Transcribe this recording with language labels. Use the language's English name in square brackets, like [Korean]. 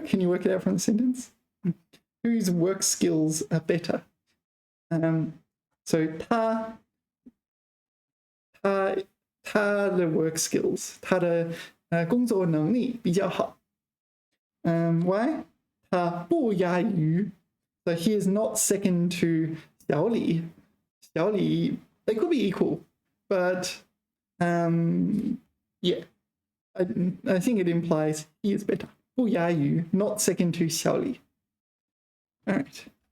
[English] Can you work it out from the sentence? Whose work skills are better? [Chinese] So 他的 [English] work skills, [Chinese] 他的工作能力比较好。 Why? 他不亚于. [English] So he is not second to 小李. 小李, they could be equal, but yeah, I think it implies he is better. 不亚于, not second to 小李. All right.